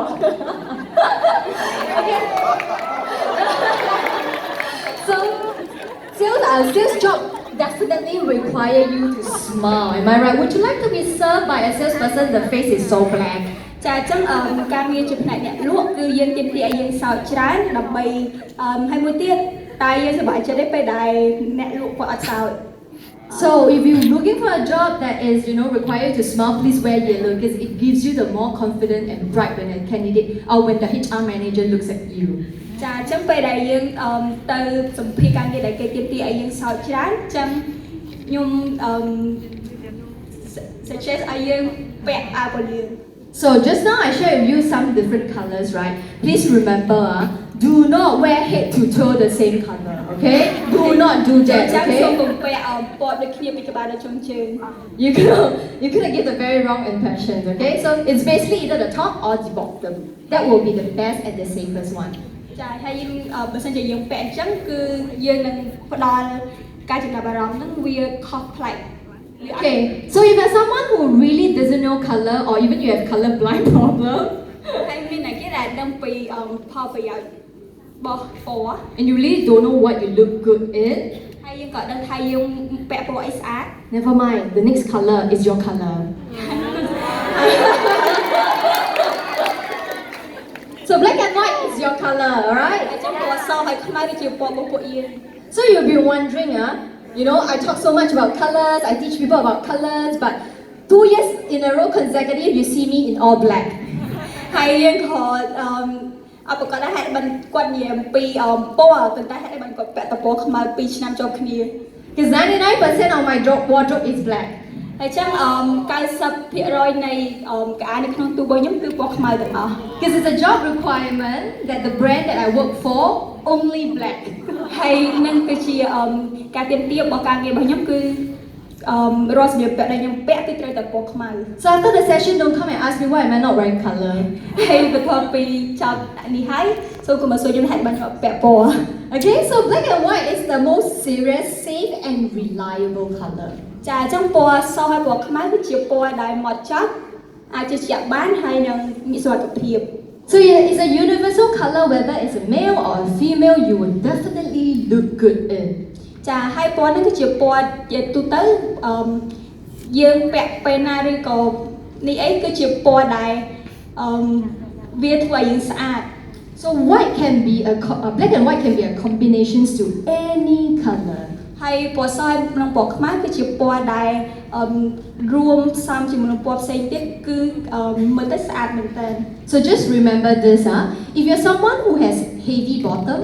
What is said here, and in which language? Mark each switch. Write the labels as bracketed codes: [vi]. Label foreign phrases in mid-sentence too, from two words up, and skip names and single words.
[en] Okay. So, sales job definitely require you to smile. Am I right? Would you like to be served by a salesperson? The face is so black. [km] ចាអញ្ចឹងការងារជាផ្នែកអ្នកលក់គឺយើងទាមទារឲ្យយើងសើចច្រើនដើម្បីហើយមួយទៀតតែយើងសប្បាយចិត្តទេពេលដែលអ្នកលក់គាត់អត់សើច [en] So if you're looking for a job that is, require you to smile, please wear yellow because it gives you the more confident and bright when a candidate or when the HR manager looks at you. [km] ចាអញ្ចឹងពេលដែលយើងទៅសម្ភាសការងារដែលគេទាមទារឲ្យយើងសើចច្រើនអញ្ចឹងខ្ញុំsuggest ឲ្យយើងពាក់អាវពណ៌លឿង [en] So just now I shared with you some different colors, right? Please remember, do not wear head to toe the same color, okay? Do not do [km] ចាអ [en] that, [km] ញ្ចឹងសូម [en] okay? [km] កុំពាក់ពណ៌ដូចគ្នាពីក្បាលដល់ចុងជើង [en] You're gonna give the very wrong impression, okay? So it's basically either the top or the bottom. That will be the best and the safest one. [km] ចាហើយយើងបើសិនជាយើងពាក់អញ្ចឹងគឺយើងនឹងផ្ដល់ការចំណាប់អារម្មណ៍ហ្នឹងវាខុសប្លែក [en] Okay, so if you're someone who really doesn't know color or even you have color blind problem [km] ហើយមានអ្នកគេដែលដឹងពីផលប្រយោជន៍របស់ពណ៌ [en] and you really don't know what you look good in, [km] ហើយយើងក៏ដឹងថាយើងពាក់ពណ៌អីស្អាត [en] never mind, the next color is your color. So black and white is your color, [km] ហើយ [en] alright? [km] អញ្ចឹងពណ៌សហើយខ្មៅគឺជាពណ៌របស់ពួកយើង [en] So you'll be wondering, you know, I talk so much about colors, I teach people about colors, but 2 years in a row consecutive, you see me in all black. [km] ហើយយើងក៏អបគាត់ថាហេតុបានគាត់និយាយអំពីពណ៌ប៉ុន្តែហេតុបានគាត់ពាក់តពណ៌ខ្មៅ2ឆ្នាំចូលគ្នា [en] Because 99% of my wardrobe is black. [km] ហើយចឹង90%នៃកៅអៅនៅក្នុងទូរបស់ខ្ញុំគឺពណ៌ខ្មៅទាំងអស់ [en] Because it's a job requirement that the brand that I work for only black. [km] ហើយនឹងគឺជាការទាមទាររបស់ការងាររបស់ខ្ញុំគឺរាល់សម្លៀកបំពាក់ដែលខ្ញុំពាក់គឺត្រូវតែពណ៌ខ្មៅ [en] So after the session, don't come and ask me why am I not wearing color. [km] ហើយបន្ទាប់ពីចប់នេះហើយសូមកុំមកសួរខ្ញុំហេតុបានខ្ញុំពាក់ពណ៌ [en] Okay, so black and white is the most serious, safe, and reliable color. [km] ចាអញ្ចឹងពណ៌សហើយពណ៌ខ្មៅគឺជាពណ៌ដែលហ្មត់ចត់អាចជឿជាក់បានហើយនឹងមានសុវត្ថិភាព [en] So yeah, it's a universal color, whether it's a male or a female, you will definitely look good in. [km] ចាហើយពណ៌ហ្នឹងគឺជាពណ៌ជាទូទៅយើងពាក់ពេលណាឬក៏នេះអីគឺជាពណ៌ដែលវាធ្វើឲ្យយើងស្អាត [en] So white can be black and white can be a combinations to any color. [km] ហើយពណ៌សនិងពណ៌ខ្មៅគឺជាពណ៌ដែលរួមផ្សំជាមួយនឹងពណ៌ផ្សេងទៀតគឺមើលទៅស្អាតមែនតើ [en] So just remember this, if you're someone who has heavy bottom,